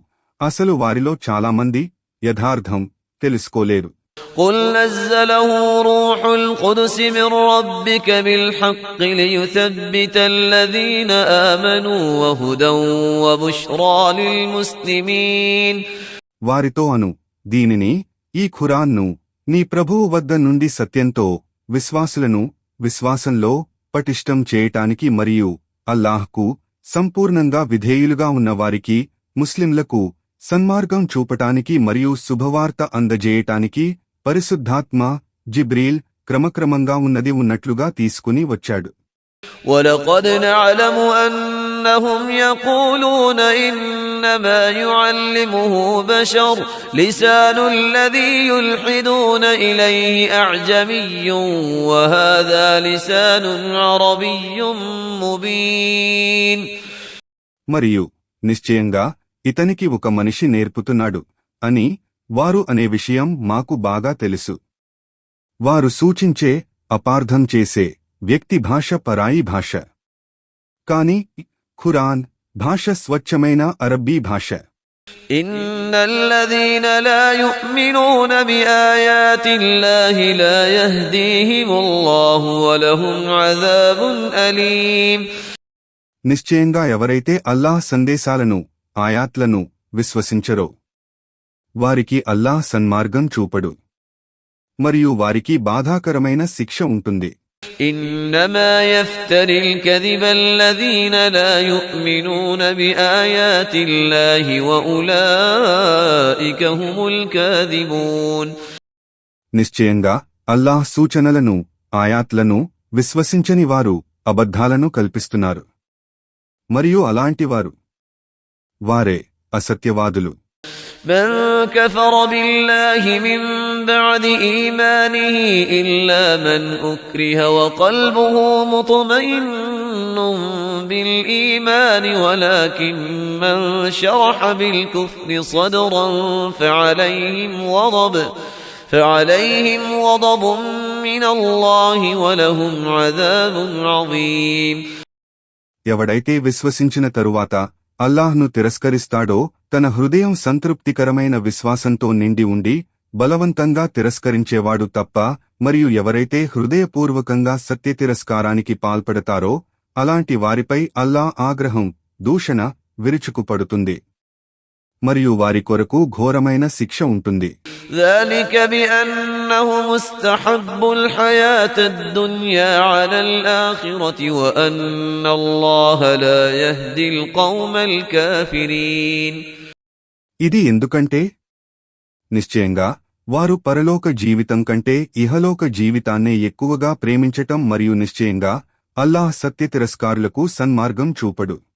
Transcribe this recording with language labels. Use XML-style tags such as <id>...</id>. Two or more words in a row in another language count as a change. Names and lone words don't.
<te>అసలు వారిలో చాలామంది యథార్థం తెలుసుకోలేరు.</te> <ar>قل نزله روح القدس من ربك بالحق ليثبت الذين آمنوا وهدى وبشرى للمسلمين.</ar> <te>వారితో అను, దీనిని ఈ ఖురాన్ను నీ ప్రభువు వద్ద నుండి సత్యంతో విశ్వాసులను విశ్వాసంలో పటిష్టం చేయటానికి మరియు అల్లాహ్కు సంపూర్ణంగా విధేయులుగా ఉన్నవారికి ముస్లింలకు సన్మార్గం చూపటానికి మరియు శుభవార్త అందజేయటానికి పరిశుద్ధాత్మ జిబ్రీల్ క్రమక్రమంగా ఉన్నట్లుగా తీసుకుని వచ్చాడు.</te> <ar>وَلَقَدْ نَعْلَمُ أَنَّهُمْ يَقُولُونَ إِنَّمَا يُعَلِّمُهُ بَشَرٌ لِسَانُ الَّذِي يُلْحِدُونَ إِلَيْهِ أَعْجَمِيٌّ وَهَذَا لِسَانٌ عَرَبِيٌّ مُبِينٌ.</ar> <te>మరియు నిశ్చయంగా ఇతనికి ఒక మనిషి నేర్పుతున్నాడు అని వారు అనే విషయం మాకు బాగా తెలుసు. వారు సూచించే అపార్థం చేసే వ్యక్తి భాష పరాయి భాష, కాని ఖురాన్ భాష స్వచ్ఛమైన అరబ్బీ భాష.</te> <ar>إِنَّ الَّذِينَ لَا يُؤْمِنُونَ بِآيَاتِ اللَّهِ لَا يَهْدِيهِمُ اللَّهُ وَلَهُمْ عَذَابٌ أَلِيمٌ.</ar> <te>నిశ్చయంగా ఎవరైతే అల్లాహ్ సందేశాలను ఆయాత్లను విశ్వసించరో వారికి అల్లాహ్ సన్మార్గం చూపడు మరియు వారికి బాధాకరమైన శిక్ష ఉంటుంది.</te> <ar>إِنَّمَا يَفْتَرِي الْكَذِبَ الَّذِينَ لَا يُؤْمِنُونَ بِآيَاتِ اللَّهِ وَأُولَئِكَ هُمُ الْكَاذِبُونَ.</ar> <te>నిశ్చయంగా అల్లాహ్ సూచనలను ఆయాత్లను విశ్వసించని వారు అబద్ధాలను కల్పిస్తున్నారు మరియు అలాంటివారు వారే అసత్యవాదులు.</te> <ar>من كفر بالله من بعد إيمانه إلا من أكره وقلبه مطمئن بالإيمان ولكن من شرح بالكفر صدرا فعليهم غضب من الله ولهم عذاب عظيم.</ar> <te>ఎవడైతే విశ్వసించిన తరువాత అల్లాహ్ను తిరస్కరిస్తాడో తన హృదయం సంతృప్తికరమైన విశ్వాసంతో నిండి ఉండి బలవంతంగా తిరస్కరించేవాడు తప్ప మరియు ఎవరైతే హృదయపూర్వకంగా సత్యతిరస్కారానికి పాల్పడతారో అలాంటి వారిపై అల్లాహ్ ఆగ్రహం దూషణ విరుచుకుపడుతుంది మరియు వారి కొరకు ఘోరమైన శిక్ష ఉంటుంది.</te> <ar>ذلك بأنهم استحبوا الحياة الدنيا على الآخرة وأن الله لا يهدي القوم الكافرين.</ar> <te>ఇది ఎందుకంటే నిశ్చయంగా వారు పరలోక జీవితం కంటే ఇహలోక జీవితాన్నే ఎక్కువగా ప్రేమించటం మరియు నిశ్చయంగా అల్లాహ్ సత్యతిరస్కారులకు సన్మార్గం చూపడు.</te>